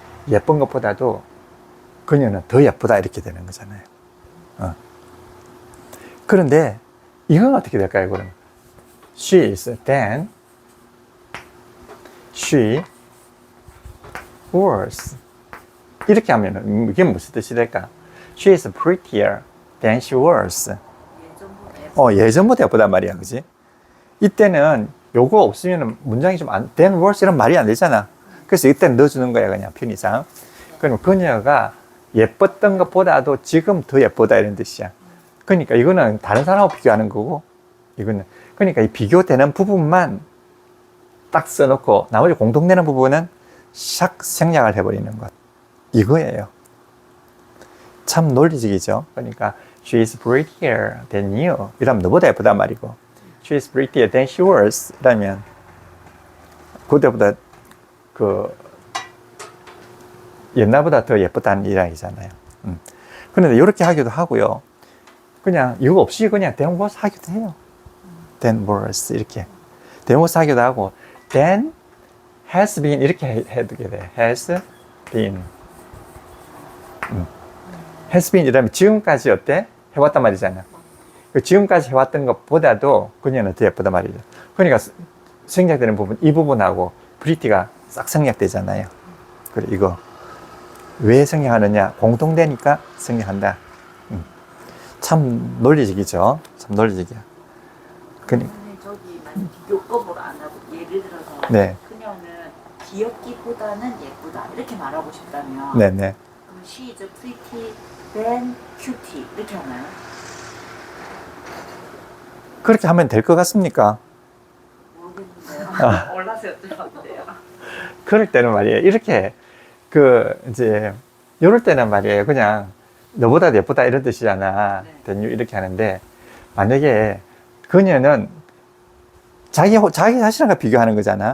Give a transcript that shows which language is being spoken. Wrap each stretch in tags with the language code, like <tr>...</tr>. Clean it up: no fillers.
<ko>예쁜 것보다도 그녀는 더 예쁘다 이렇게 되는 거잖아요. 그런데 이건 어떻게 될까요? 그러면</ko> <en>she is then she was</en> <ko>이렇게 하면은 이게 무슨 뜻이 될까?</ko> <en>She is prettier than she was.</en> <ko>예전보다 예쁘단 말이야, 그지? 이때는 요거 없으면 문장이 좀</ko> <en>than was</en> <ko>이런 말이 안 되잖아. 그래서 이때 넣어주는 거야, 그냥 편의상. 그럼 그녀가 예뻤던 것보다도 지금 더 예쁘다 이런 뜻이야. 그러니까 이거는 다른 사람하고 비교하는 거고, 이거는 그러니까 이 비교되는 부분만 딱 써놓고 나머지 공통되는 부분은 샥 생략을 해버리는 것. 이거예요. 참 논리적이죠. 그러니까</ko> <en>she is prettier than you</en> <ko>이러면 너보다 예쁘단 말이고,</ko> <en>she is prettier than she was</en> <ko>이러면 그때보다 그 옛날보다 더 예쁘다는 이야기잖아요. 그런데 이렇게 하기도 하고요. 그냥 이거 없이 그냥</ko> <en>than was</en> <ko>하기도 해요.</ko> <en>than was</en> <ko>이렇게 than was 하기도 하고</ko> <en>then has been</en> <ko>이렇게 해두게 돼.</ko> <en>has been has been</en> <ko>이러면 지금까지 어때? 해왔단 말이잖아. 그 지금까지 해왔던 것보다도 그녀는 더 예쁘단 말이죠. 그러니까 생략되는 부분, 이 부분하고 pretty가 싹 생략되잖아요. 그래, 이거 왜 생략하느냐? 공통되니까 생략한다. 참 논리적이죠. 참 논리적이야. 저기 만약 비교법으로 안 하고 예를 들어서 네. 그녀는 귀엽기보다는 예쁘다 이렇게 말하고 싶다면 네네. 그럼</ko> <en>she is pretty than cutie</en> <ko>이렇게 하나요? 그렇게 하면 될 것 같습니까? 모르겠는데요. 올라서 여쭤봤는데요. 그럴 때는 말이에요. 이렇게 이제 이럴 때는 말이에요. 그냥 너보다 예쁘다 이런 뜻이잖아. 네.</ko> <en>than you</en> <ko>이렇게 하는데 만약에 그녀는 자기 자신과 비교하는 거잖아.</ko>